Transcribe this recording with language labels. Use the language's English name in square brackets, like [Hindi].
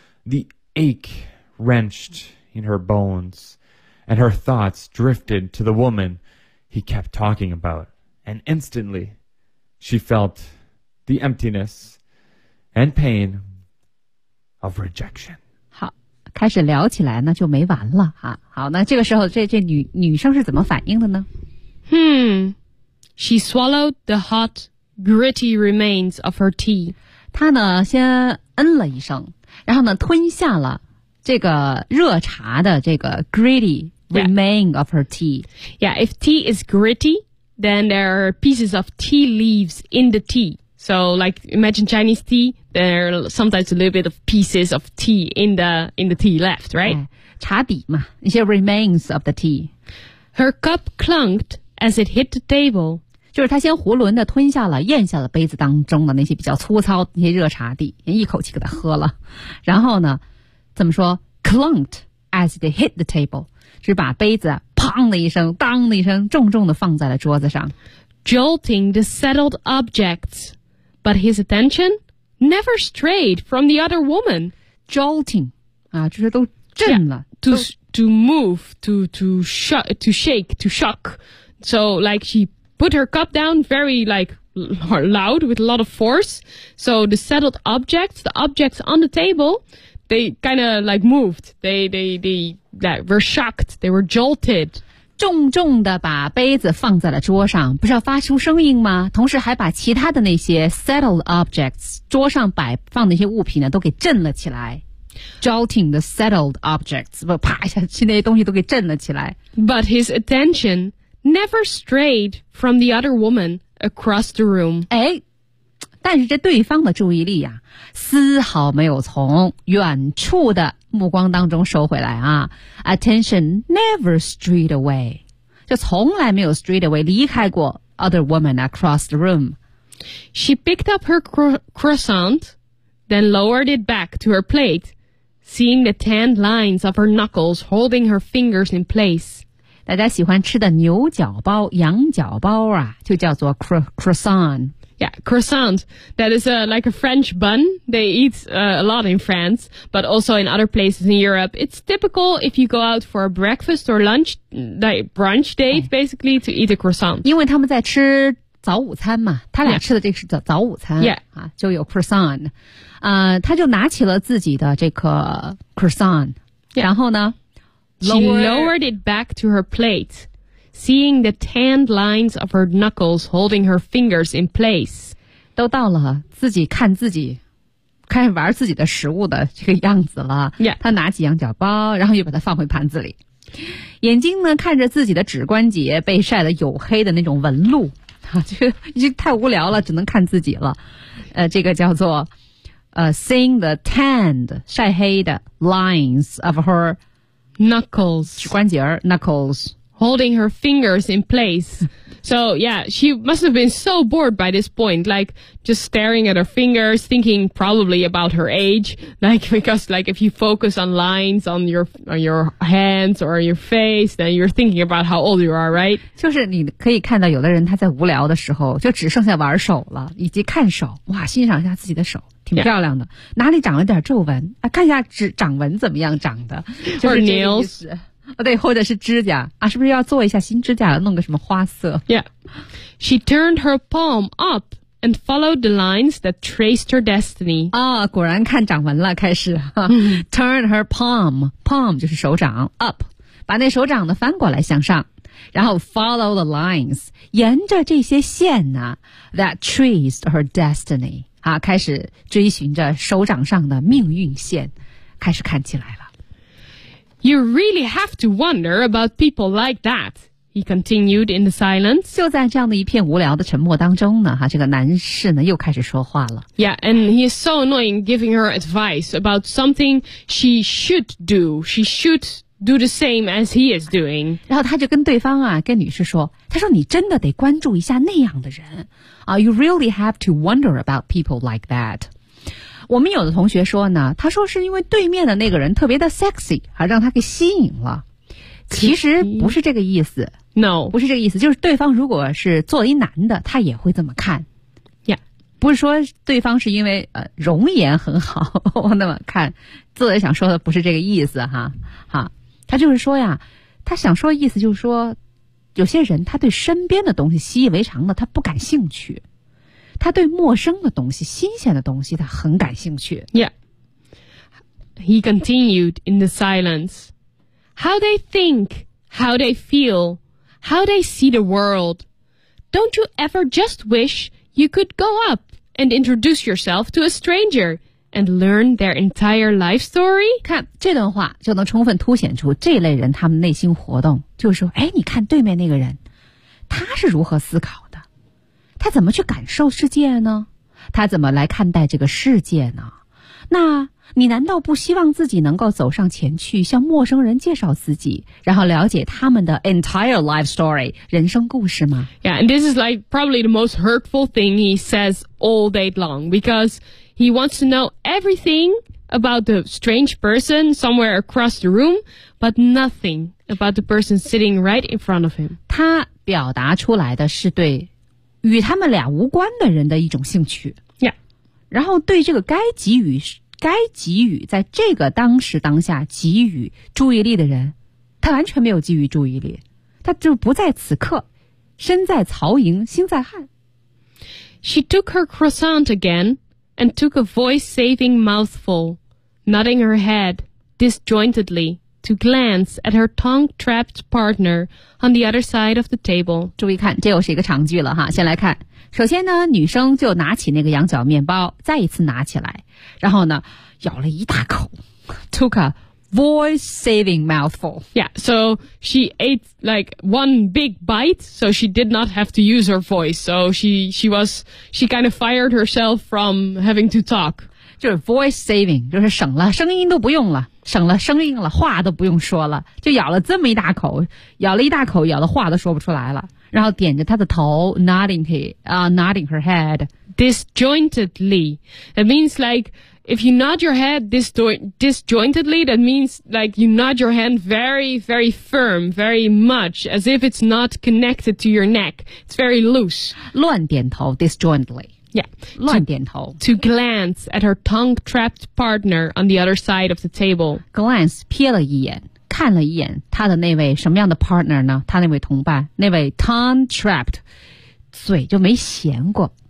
[English] The ache wrenched in her bones. And her thoughts drifted to the woman he kept talking about. And instantly, she felt the emptiness and pain of rejection. [Chinese] 好，开始聊起来呢，就没完了啊。好，那这个时候，这女生是怎么反应的呢？ [English] She swallowed the hot, gritty remains of her tea. [Chinese] 她呢，先嗯了一声，然后呢，吞下了这个热茶的这个 [English] gritty,Remain of her tea. Yeah, if tea is gritty, then there are pieces of tea leaves in the tea. So, like, imagine Chinese tea, there are sometimes a little bit of pieces of tea in the tea left, right? [Chinese] 茶底嘛，一些 [English] remains of the tea. Her cup clunked as it hit the table. [Chinese] 就是他先囫囵的吞下了咽下了杯子当中的那些比较粗糙那些热茶底，一口气给他喝了，然后呢怎么说 [English] clunked as it hit the table， [Chinese] 是把杯子砰的一声当的一声重重的放在了桌子上， [English] jolting the settled objects， but his attention never strayed from the other woman。 [Chinese] jolting 啊，就是都震了 [English] to move, to shake, to shock. So like she put her cup down very like loud with a lot of force. So the settled objects, the objects on the table, they kind of like moved. They were shocked. They were jolted. [Chinese] 重重的把杯子放在了桌上，不是要发出声音吗？同时还把其他的那些 [English] settled objects, [Chinese] 桌上摆放的一些物品呢，都给震了起来。 [English] Jolting the settled objects, [Chinese] 啪一下去那些东西都给震了起来。 [English] But his attention never strayed from the other woman across the room. [Chinese] 哎，但是这对方的注意力啊，丝毫没有从远处的目光当中收回来啊。 [English] Attention never strayed away, [Chinese] 就从来没有 [English] strayed away, [Chinese] 离开过 [English] other woman across the room. She picked up her croissant, then lowered it back to her plate. Seeing the tanned lines of her knuckles holding her fingers in place. [Chinese] 大家喜欢吃的牛角包、羊角包啊，就叫做 croissant. [English] Yeah, croissant. That is like a French bun. They eat a lot in France, but also in other places in Europe. It's typical if you go out for a breakfast or lunch, like brunch date, basically, to eat a croissant. [Chinese] 因为他们在吃早午餐嘛，他俩吃的这个是早午餐、 [English] yeah. [Chinese] 啊，就有 croissant， 他就拿起了自己的这个 croissant、 [English] yeah. [Chinese] 然后呢 [English] She lowered it back to her plate, seeing the tanned lines of her knuckles holding her fingers in place. [Chinese] 都到了自己看自己开始玩自己的食物的这个样子了、 [English] yeah. [Chinese] 他拿起羊角包，然后又把它放回盘子里，眼睛呢看着自己的指关节被晒得黝黑的那种纹路，就太无聊了，只能看自己了。这个叫做 [English] seeing the tanned [Chinese] 晒黑的 [English] lines of her knuckles [Chinese] 指关节 knuckles [English] holding her fingers in place. So yeah, she must have been so bored by this point, like just staring at her fingers, thinking probably about her age. Like because like if you focus on lines on your hands or your face, then you're thinking about how old you are, right? [Chinese] 就是你可以看到有的人他在无聊的时候就只剩下玩手了，以及看手，哇，欣赏一下自己的手。挺漂亮的、 [English] yeah. [Chinese] 哪里长了点皱纹、啊、看一下指掌纹怎么样长的、就是、 [English] Or nails、 [Chinese] 哦、对，或者是指甲啊，是不是要做一下新指甲，弄个什么花色。 [English] Yeah. She turned her palm up and followed the lines that traced her destiny. [Chinese] 啊、哦，果然看掌纹了开始、 mm-hmm. [English] Turn her palm, [Chinese] palm 就是手掌 up, 把那手掌的翻过来向上，然后 [English] follow the lines, [Chinese] 沿着这些线呢 [English] that traced her destiny, [Chinese] 啊、开始追寻着手掌上的命运线，开始看起来了。 [English] You really have to wonder about people like that, he continued in the silence. [Chinese] 就在这样的一片无聊的沉默当中呢、啊、这个男士呢又开始说话了。 [English] Yeah, and he is so annoying giving her advice about something she should do. She should do the same as he is doing. [Chinese] 然后他就跟对方啊，跟女士说，他说你真的得关注一下那样的人。 [English] You really have to wonder about people like that. [Chinese] 我们有的同学说呢，他说是因为对面的那个人特别的 sexy, 而让他给吸引了。其实不是这个意思。 [English] No. [Chinese] 不是这个意思，就是对方如果是作为男的，他也会这么看。 [English] Yeah. [Chinese] 不是说对方是因为容颜很好那么看。作者想说的不是这个意思哈。哈。他就是说呀，他想说的意思就是说，有些人他对身边的东西习以为常的他不感兴趣，他对陌生的东西新鲜的东西他很感兴趣。 [English] Yeah. He continued in the silence. How they think, how they feel, how they see the world. Don't you ever just wish you could go up and introduce yourself to a strangerand learn their entire life story? [Chinese] 看这段话就能充分凸显出这类人他们内心活动，就是说，哎，你看对面那个人，他是如何思考的？他怎么去感受世界呢？他怎么来看待这个世界呢？那你难道不希望自己能够走上前去向陌生人介绍自己，然后了解他们的 [English] entire life story, [Chinese] 人生故事吗？ [English] Yeah, and this is like probably the most hurtful thing he says all day long, because he wants to know everything about the strange person somewhere across the room, but nothing about the person sitting right in front of him. [Chinese] 他表达出来的是对与他们俩无关的人的一种兴趣。 [English] Yeah. [Chinese] 然后对这个该给予在这个当时当下给予注意力的人，他完全没有给予注意力，他就不在此刻，身在曹营心在汉。 [English] She took her croissant again and took a voice-saving mouthful, nodding her head disjointedly to glance at her tongue-trapped partner on the other side of the table. [Chinese] 注意看，这又是一个长句了哈，先来看。首先呢，女生就拿起那个羊角面包，再一次拿起来，然后呢，咬了一大口 ， [English] took a voice-saving mouthful. Yeah, so she ate like one big bite, so she did not have to use her voice. So she kind of fired herself from having to talk. [Chinese] 就是 voice-saving, 就是省了声音都不用了，省了声音了，话都不用说了，就咬了这么一大口，咬了一大口，咬的话都说不出来了。然后点着他的头 [English] nodding her head. Disjointedly. That means like, if you nod your head disjointedly, that means like you nod your hand very, very firm, very much, as if it's not connected to your neck. It's very loose. [Chinese] 乱点头 disjointedly. [English] Yeah. [Chinese] 乱点头 [English] To glance at her tongue-trapped partner on the other side of the table. [Chinese] Glance, 瞥了一眼。看了一眼他的那位什么样的 partner 呢？他那位同伴，那位 [English] tongue trapped， [Chinese] 嘴就没闲过。